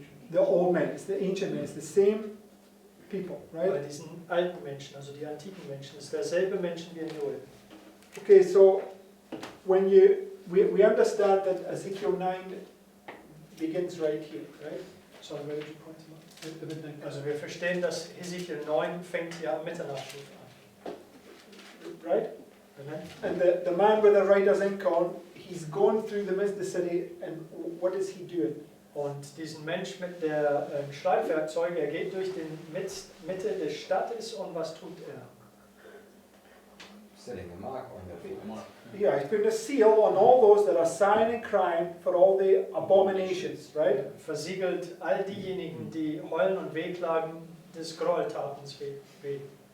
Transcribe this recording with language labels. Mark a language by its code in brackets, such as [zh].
[en] The old men, it's the ancient men, it's the same people, [de] Bei [en] right? [de] diesen alten Menschen, also die antiken Menschen, ist derselbe Menschen wie in Joel. [en] Okay, so when we understand that Ezekiel 9 begins right here, right? Sorry, where did you point him out? At the midnight. [de] Also wir verstehen, dass Hesekiel 9 fängt ja am Mitternachtsruf an. [en] Right? Amen. And the man with the writer's inkhorn, he's going through the midst of the city, and what is he doing? [de] Und diesen Mensch mit der Schreibwerkzeuge, er geht durch die Mitte der Stadt und was tut er? [en] Setting a mark on their foreheads. Yeah, he's putting a seal on all those that are sighing and crying for all the abominations, right? [de] Er versiegelt all diejenigen, die heulen und wehklagen, des Gräueltatens wegen.